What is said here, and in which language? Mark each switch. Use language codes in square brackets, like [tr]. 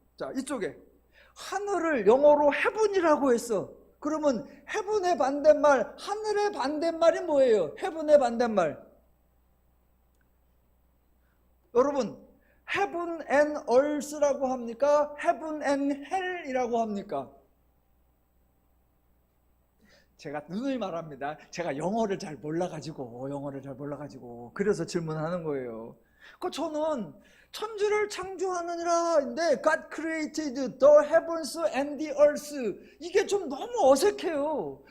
[ko] 자, 이쪽에 하늘을 영어로 헤븐이라고 했어. 그러면 헤븐의 반대말, 하늘의 반대말이 뭐예요? 헤븐의 반대말. 여러분, [en] heaven and earth [ko] 라고 합니까? [en] heaven and hell [ko] 이라고 합니까? 제가 누누이 말합니다. 제가 영어를 잘 몰라가지고 그래서 질문하는 거예요. 저는 천지를 창조하느니라인데 [en] God created the heavens and the earth, [ko] 이게 좀 너무 어색해요.